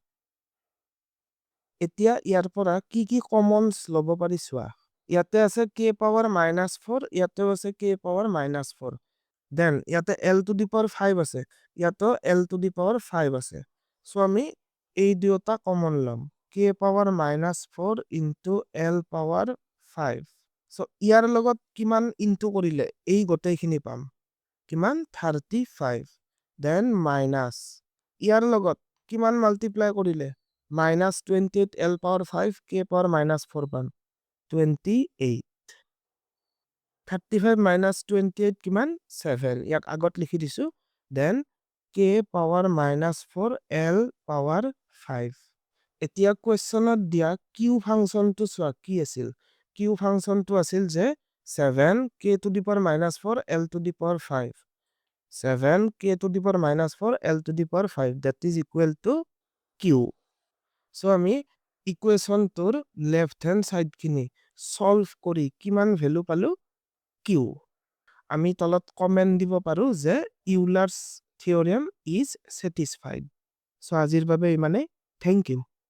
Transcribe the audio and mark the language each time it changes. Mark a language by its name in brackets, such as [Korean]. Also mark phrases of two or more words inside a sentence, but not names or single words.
[Assamese] এতিয়া ইয়াৰ পৰা কি commons লব পাৰি সোৱা ইয়াতে আছে [English] K power minus 4 [Assamese] ইয়াতে আছে [English] K power minus [Assamese] 4 then ইয়াতে [English] L to the power 5 [Assamese] আছে ইয়াতে [English] L to the power 5 [Assamese] আছে so আমি এই দুটা common লম [English] K power minus 4 into L power 5 [Assamese] so ইয়াৰ লগত কিমান into কৰিলে এই গোটেইখিনি পাম কিমান 35 then minus ইয়াৰ লগত কিমান multiply কৰিলে [English] minus 28 L power 5 K power minus 4 [Assamese] পাম 28 35 minus 28 কিমান 7 ইয়াক আগত লিখি দিছো [English] then K power minus 4 L power 5 [Assamese] এতিয়া কোৱেশ্চনত দিয়া Q ফাংচনটো সোৱা কি আছিল Q ফাংচনটো আছিল যে [English] 7 K to the power minus 4 L to the power 5 7 K to the power minus 4 L to the power 5 that is equal to Q so [Assamese] আমি ইকুৱেশ্যন তোৰ [English] left hand side [Assamese] খিনি সলভ কৰি কিমান ভ্যালু পালো Q আমি তলত কমেন্ট দিব পাৰো যে [English] Euler's theorem is satisfied so [Assamese] আজিৰ বাবে ইমানে [English] thank you